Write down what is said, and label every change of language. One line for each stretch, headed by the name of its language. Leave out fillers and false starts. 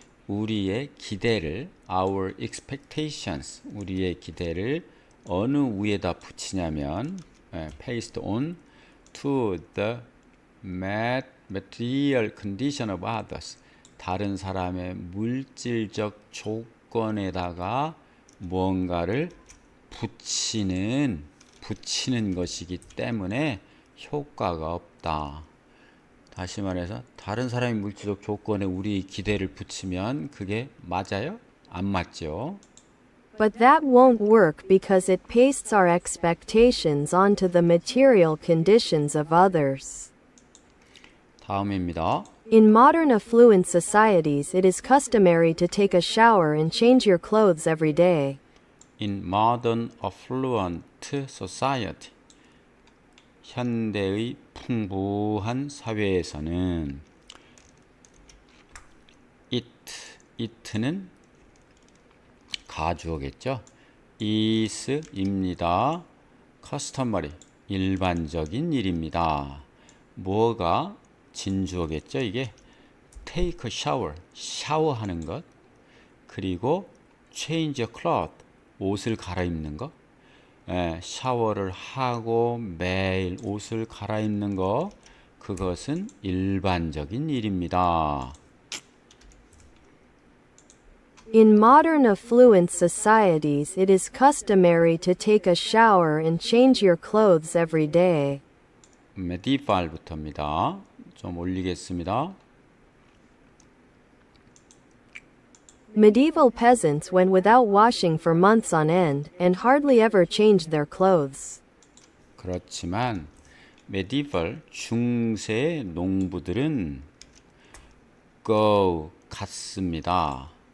Korean: 우리의 기대를
English: our expectations
Korean: 우리의 기대를 어느 위에다 붙이냐면
English: paste on to the material condition of others
Korean: 다른 사람의 물질적 조건에다가 무언가를 붙이는 것이기 때문에 효과가 없다. 다시 말해서 다른 사람의 물질적 조건에 우리 기대를 붙이면 그게 맞아요? 안 맞죠?
English: But that won't work because it pastes our expectations onto the material conditions of others.
Korean: 다음입니다.
English: In modern affluent societies, it is customary to take a shower and change your clothes every day. In modern affluent society
Korean: 현대의 풍부한 사회에서는 it는 가주어겠죠. is입니다.
English: customary
Korean: 일반적인 일입니다. 뭐가 진주어겠죠. 이게
English: take a shower
Korean: 샤워하는 것 그리고
English: change a cloth
Korean: 옷을 갈아입는 것 샤워를 하고 매일 옷을 갈아입는 것 그것은 일반적인 일입니다.
English: In modern affluent societies, it is customary to take a shower and change your clothes every day.
Korean: medieval부터입니다. 좀 올리겠습니다.
English: Medieval peasants went without washing for months on end and hardly ever changed their clothes.
Korean: 그렇지만 medieval 중세 농부들은 go 갔습니다.